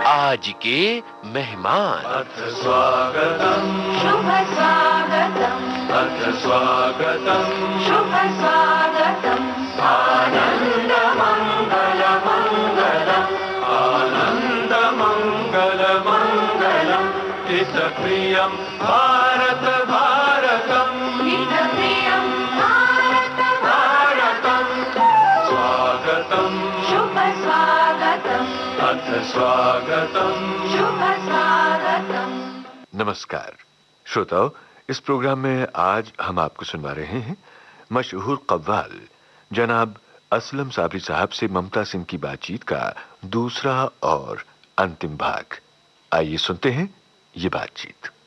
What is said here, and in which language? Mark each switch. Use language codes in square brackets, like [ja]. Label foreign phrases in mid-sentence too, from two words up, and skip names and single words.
[hi] आज के मेहमान। [sa] अथ स्वागतम् शुभ स्वागतम्, अथ स्वागतम् शुभ स्वागतम्, आनन्द मङ्गल मङ्गलम् आनन्द मङ्गल मङ्गलम् हितप्रियं भारत भारतम् हितप्रियं भारत भारतम् स्वागतम् शुभ स्वागतम्, अथ स्वागतम् शुभ स्वागतम्। [hi] नमस्कार श्रोताओ, इस प्रोग्राम में आज हम आपको सुनवा रहे हैं मशहूर कव्वाल जनाब असलम साबरी साहब से ममता सिंह की बातचीत का दूसरा और अंतिम भाग। आइए सुनते हैं ये बातचीत।